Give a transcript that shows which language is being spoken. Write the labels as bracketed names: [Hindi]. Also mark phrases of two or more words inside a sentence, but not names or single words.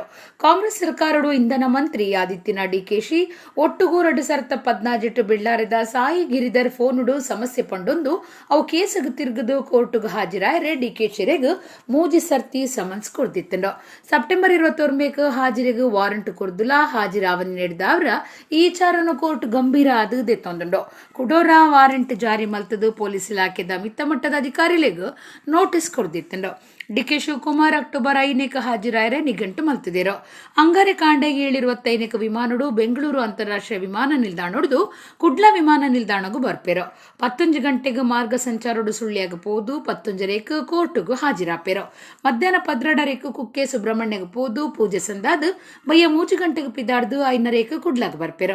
[Tulu] ಕಾಂಗ್ರೆಸ್ ಸರ್ಕಾರಡು ಇಂಧನ ಮಂತ್ರಿ ಆದಿತ್ತಿನ ಡಿಕೆಶಿ ಒಟ್ಟುಗೂ 2014 ಬೆಳ್ಳಾರೆದ ಸಾಯಿ ಗಿರಿಧರ್ ಫೋನುಡು ಸಮಸ್ಯೆ ಪಂಡೊಂದು ಅವು ಕೇಸಗ ತಿರುಗದು ಕೋರ್ಟ್ಗೂ ಹಾಜರಾಯರೆ ಡಿಕೆಶಿರೆಗ್ ಮೂಜಿ ಸರ್ತಿ ಸಮನ್ಸ್ ಕೊಡ್ದಿತ್ತಂಡು. ಸೆಪ್ಟೆಂಬರ್ 21 ಹಾಜರಿಗೆ ವಾರಂಟ್ ಕೊರ್ದುಲ ಹಾಜಿರಾವಣೆ ನೀಡಿದ ಅವರ ಈ ವಿಚಾರನು ಕೋರ್ಟ್ ಗಂಭೀರ ಆದ ತೊಂದುಂಡು ಕುಡೋರ ವಾರಂಟ್ ಜಾರಿ ಮಲ್ತದು ಪೊಲೀಸ್ ಇಲಾಖೆದ ಮಿತ್ತ ಮಟ್ಟದ ಅಧಿಕಾರಿಗಳಿಗೆ ನೋಟಿಸ್ ಕೊಡ್ದಿತ್ತಂಡು. ಡಿಕೆ ಶಿವಕುಮಾರ್ ಅಕ್ಟೋಬರ್ 5 ಹಾಜರಾಯರೆ ನಿಘಂಟು ಮಲ್ತಿದೇರು ಅಂಗಾರೆ ಕಾಂಡೆ 725 ವಿಮಾನಡು ಬೆಂಗಳೂರು ಅಂತಾರಾಷ್ಟ್ರೀಯ ವಿಮಾನ ನಿಲ್ದಾಣಡು ಕುಡ್ಲ ವಿಮಾನ ನಿಲ್ದಾಣಗೂ ಬರ್ಪೇರು 11 ಗಂಟೆಗೆ ಮಾರ್ಗ ಸಂಚಾರಡು ಸುಳ್ಳಿಯಾಗ ಪೋದು 11 ಕೋರ್ಟ್ಗೂ ಹಾಜರಾಪೇರು. ಮಧ್ಯಾಹ್ನ 12 ಕುಕ್ಕೆ ಸುಬ್ರಹ್ಮಣ್ಯಗೆ ಪೋದು ಪೂಜೆ ಸಂದಾದ ಬಯ್ಯ 3 ಗಂಟೆಗೆ ಪಿದಾಡ್ದು 5 ಕುಡ್ಲಾಗ ಬರ್ಪೇರು.